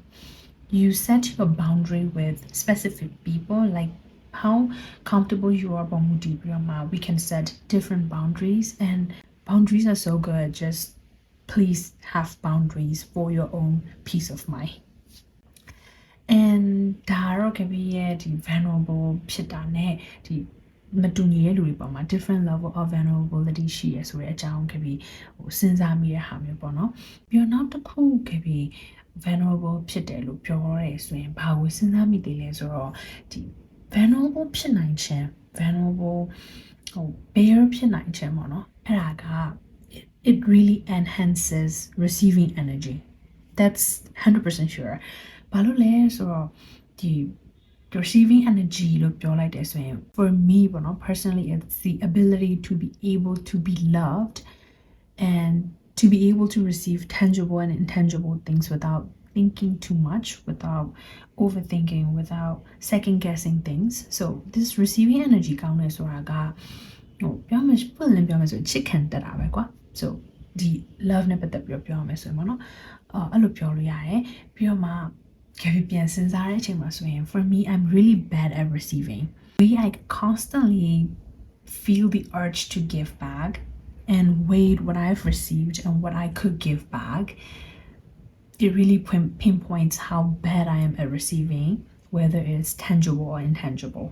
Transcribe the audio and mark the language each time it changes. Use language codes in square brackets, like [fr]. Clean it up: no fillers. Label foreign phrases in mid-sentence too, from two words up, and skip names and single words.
[en] You set your boundary with specific people, like how comfortable you are. We can set different boundaries, and boundaries are so good. Just please have boundaries for your own peace of mind. [my] And ဒါကတော့ Gabby ရဲ့ဒီ vulnerable ဖြစ်တာနဲ့ဒီမတူညီတဲ့လူတွေပေါ်မှာ [en] different level of vulnerability [my] ရှိရဆိုတဲ့အကြောင်း Gabby စဉ်းစားမိတဲ့ဟာမျိုးပေါ့နော်ပြီးတော့နောက်တစ်ခု Gabby vulnerable ဖြစ်တယ်လို့ပြောရဲဆိုရင်ဘာကိုစဉ်းစားမိသေးလဲဆိုတော့ဒီ vulnerable ဖြစ်နိုင်ခြင်း [en] vulnerable bare [my] ဖြစ်နိုင်ခြင်းပေါ့နော်အဲ့ဒါက [en] it really enhances receiving energy. That's 100% sure. [my] ဘာလို့လဲဆိုတော့ဒီ [en] receiving energy [my] လို့ပြောလိုက်တယ်ဆိုရင် [en] for me [my] ပေါ့နော် [en] personally it's the ability to be able to be loved and to be able to receive tangible and intangible things without thinking too much, without overthinking, without second guessing things. So this receiving energy [my] ကောင်းတယ်ဆိုတာကပြောမယ်ပွင့်လင်းပြောမယ်ဆိုချစ်ခင်တက်တာပဲကွာ so ဒီ love နဲ့ပတ်သက်ပြီးပြောမယ်ဆိုရင်ပေါ့နော်အဲ့လိုပြောလို့ရတယ်ပြီးတော့မှ Gabby ပြန်စဉ်းစားတဲ့အချိန်မှာဆိုရင် [en] for me I'm really bad at receiving. I constantly feel the urge to give back and weigh what I've received and what I could give back. It really pinpoints how bad I am at receiving, whether it's tangible or intangible.